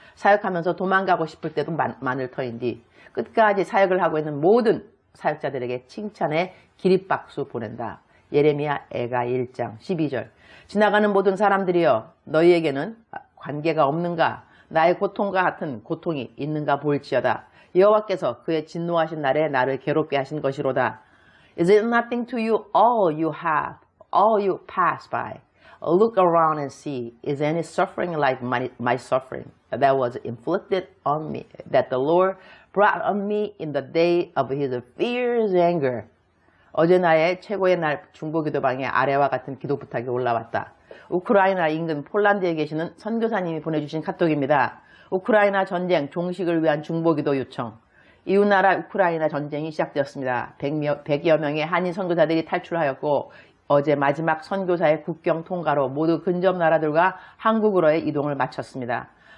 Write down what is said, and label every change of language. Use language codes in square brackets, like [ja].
[ko] 사역하면서 도망가고 싶을 때도 많을 터인데 끝까지 사역을 하고 있는 모든 사역자들에게 칭찬의 기립박수 보낸다. 예레미야 애가 1장 12절. 지나가는 모든 사람들이여, 너희에게는 관계가 없는가? 나의 고통과 같은 고통이 있는가 볼지어다. 여호와께서 그의 진노하신 날에 나를 괴롭게 하신 것이로다. [en] Is it nothing to you all you have, all you pass by? Look around and see, is any suffering like my suffering that was inflicted on me, that the Lord brought on me in the day of his fierce anger? [ko] 어제 나의 최고의 날 중보기도방에 아래와 같은 기도 부탁이 올라왔다. 우크라이나 인근 폴란드에 계시는 선교사님이 보내주신 카톡입니다. 우크라이나 전쟁 종식을 위한 중보기도 요청. 이웃나라 우크라이나 전쟁이 시작되었습니다. 100여 명의 한인 선교사들이 탈출하였고 어제 마지막 선교사의 국경 통과로 모두 근접 나라들과 한국으로의 이동을 마쳤습니다.